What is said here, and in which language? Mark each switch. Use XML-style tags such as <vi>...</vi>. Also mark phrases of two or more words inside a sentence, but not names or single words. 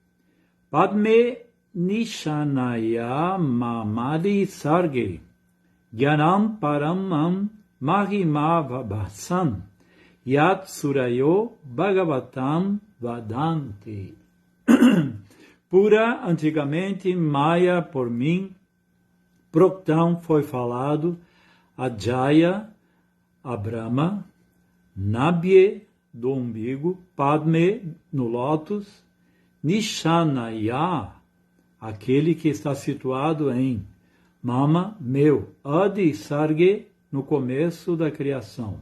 <sa>Padme Nishanaya Mamadi Sarge Gyanam Paramam Mahimavabhasan Yat Surayo Bhagavatam Vadanti.</sa> <pt>Pura, antigamente, Maya por mim, Proktam foi falado, Ajaya, a Brahma, Nabye, do umbigo, Padme, no lótus, Nishanaya, aquele que está situado em Mama, meu,</pt> <sa>Adi Sarge,</sa> <pt>no começo da criação.</pt>